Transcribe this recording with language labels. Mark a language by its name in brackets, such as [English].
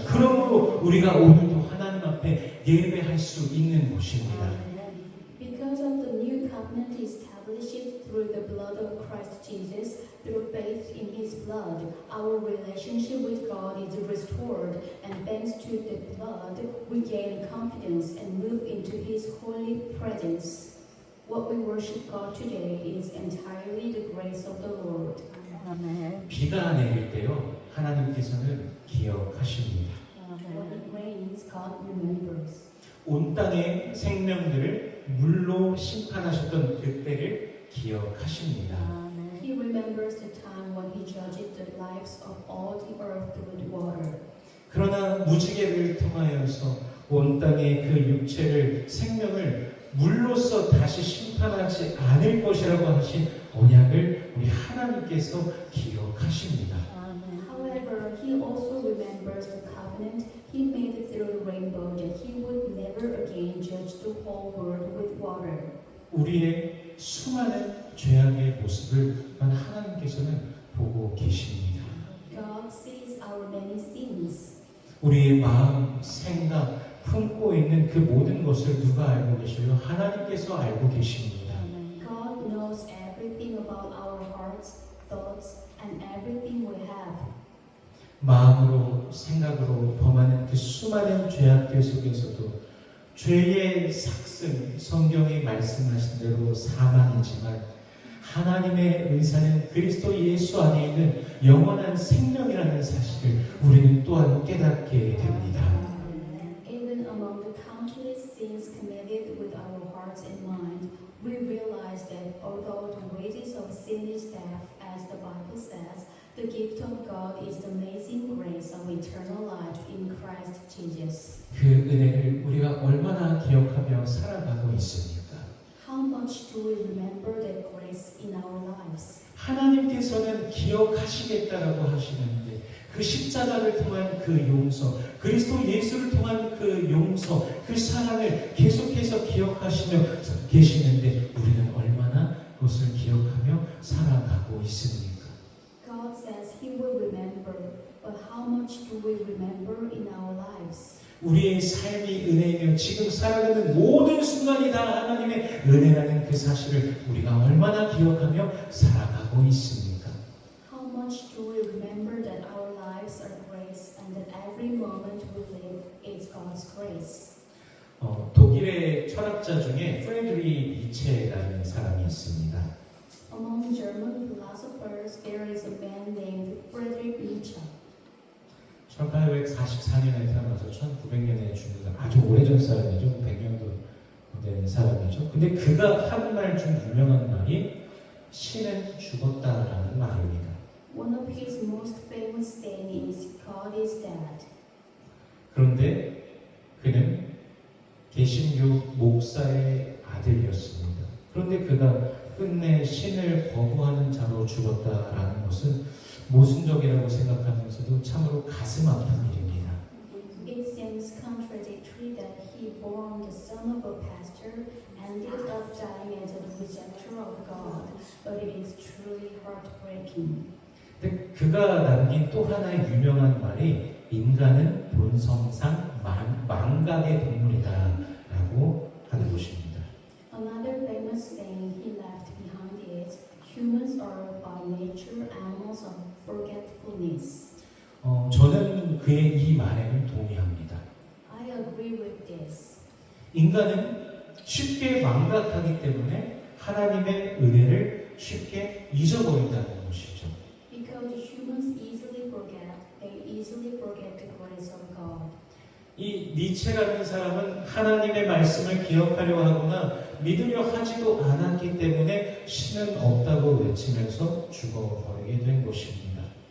[Korean] 그러므로 우리가 오늘도 하나님 앞에 예배할 수 있는 것입니다. [English] Because of the new covenant established through the blood of Christ Jesus, through faith in His blood, our relationship with God is restored, and thanks to the blood, we gain confidence and move into His holy presence. What we worship God today is entirely the grace of the Lord. [Korean] 비가 내릴 때요, 하나님께서는 기억하십니다. [English] When it rains, God remembers. [Korean] 온 땅의 생명들을 물로 심판하셨던 그때를 기억하십니다. [English] He remembers the time when He judged the lives of all the earth with water. [Korean] 그러나 무지개를 통하여서 온 땅의 그 육체를 생명을 물로써 다시 심판하지 않을 것이라고 하신 언약을 우리 하나님께서 기억하십니다. [English] However, He also remembers the covenant He made through the rainbow that He would never again judge the whole world with water. [Korean] 우리의 수많은 죄악의 모습을 하나님께서는 보고 계십니다. [English] God sees our many sins. [Korean] 우리의 마음, 생각, 품고 있는 그 모든 것을 누가 알고 계셔요? 하나님께서 알고 계십니다. [English] God knows everything about our hearts thoughts, and everything we have. [Korean] 마음으로 생각으로 범하는 그 수많은 죄악들 속에서도 죄의 삭슨, 성경이 말씀하신 대로 사망이지만 하나님의 의사는 그리스도 예수 안에 있는 영원한 생명이라는 사실을 우리는 또한 깨닫게 됩니다. [English] Even among the countless sins committed with our hearts and mind, we realize that although the wages of sin is death, as the Bible says, the gift of God is the amazing grace of eternal life in Christ Jesus. [Korean] 그 은혜를 우리가 얼마나 기억하며 살아가고 있습니까? [English] How much do we remember that grace in our lives? [Korean] 하나님께서는 기억하시겠다라고 하시는데 그 십자가를 통한 그 용서, 그리스도 예수를 통한 그 용서, 그 사랑을 계속해서 기억하시며 계시는데 우리는 얼마나 그것을 기억하며 살아가고 있습니까? [English] God says He will remember, but how much do we remember in our lives? [Korean] 우리의 삶이 은혜이며 지금 살아가는 모든 순간이 다 하나님의 은혜라는 그 사실을 우리가 얼마나 기억하며 살아가고 있습니까? [English] How much do we remember that our lives are grace and that every moment we live is God's grace? [Korean] 독일의 철학자 중에 프레드리 니체라는 사람이 있습니다. [English] Among German philosophers, there is a man named Friedrich Nietzsche. [Korean] 1844년에 태어나서 1900년에 죽는 아주 오래전 사람이죠. 100년도 된 사람이죠. 근데 그가 한 말 중 유명한 말이 신은 죽었다라는 말입니다. [English] One of his most famous sayings is God is dead. [Korean] 그런데 그는 개신교 목사의 아들이었습니다. 그런데 그가 끝내 신을 거부하는 자로 죽었다라는 것은 모순적이라고 생각하면서도 참으로 가슴 아픈 일입니다. [English] It seems contradictory that he, born the son of a pastor, ended up dying as a rejecter of God, but it is truly heartbreaking. [Korean] 근데 그가 남긴 또 하나의 유명한 말이 인간은 본성상 망각의 동물이다라고 하는 것입니다. [English] Another famous saying he left behind is, humans are by nature animals of forgetfulness. [Korean] 저는 그의 이 말에는 동의합니다. [English] I agree with this. [Korean] 인간은 쉽게 망각하기 때문에 하나님의 은혜를 쉽게 잊어버린다는 것이죠. [English] Because humans easily forget, they easily forget the grace of God. [Korean] 이 니체라는 사람은 하나님의 말씀을 기억하려 하거나 믿으려 하지도 않았기 때문에 신은 없다고 외치면서 죽어버리게 된 것입니다.